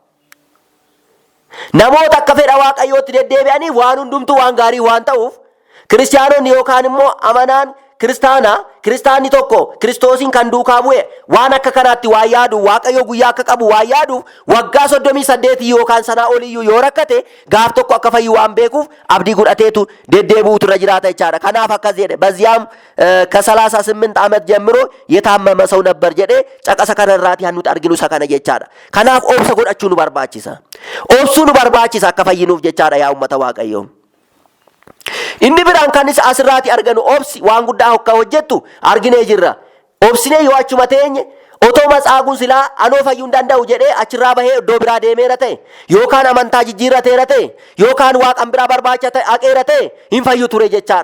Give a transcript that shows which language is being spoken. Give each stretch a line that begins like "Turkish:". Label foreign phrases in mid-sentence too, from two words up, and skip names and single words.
Oromo: Namoota akka fedha Waaqayyootti deddeebi'anii waan hundumtuu waan gaarii waan ta'uuf kiristaanonni yookaan immoo amanaan kiristaanni tokko Kiristoosiin kan duukaa bu'e waan akka kanaatti waa yaadu Waaqayyo guyyaa akka qabu waa yaadu waggaa 38 yookaan sanaa oliyyuu yoo rakkate gaaf tokko akka fayyu waan beekuuf abdii godhateetu deddeebi'utu irra jiraata jechaadha. Kanaaf akkas jedhe
Amharic: በዚያም ከ38 ዓመት ጀምሮ የታመመ ሰው ነበር
Oromo: jedhe caqasa kanarraati hannuti arginu isa kana jechaadha. Kanaaf obsa godhachuu nu barbaachisa. Obsuu nu barbaachisa akka fayyinuuf jechaadha yaa ummata Waaqayyoo. Inni biraan kanis asirraati arganu obsi waan guddaa hokka hojjettu arginee jirra. Obsinee yoo achuma teenye otoo matsaaguun silaa anoo fayyuu hin danda'u jedhee achirraa bahee iddoo biraa deemeera ta'e yookaan amantaa jijjiirrateera ta'e yookaan waaqan biraa barbaacha ta'e haqeera ta'e hin fayyu ture jechaadha.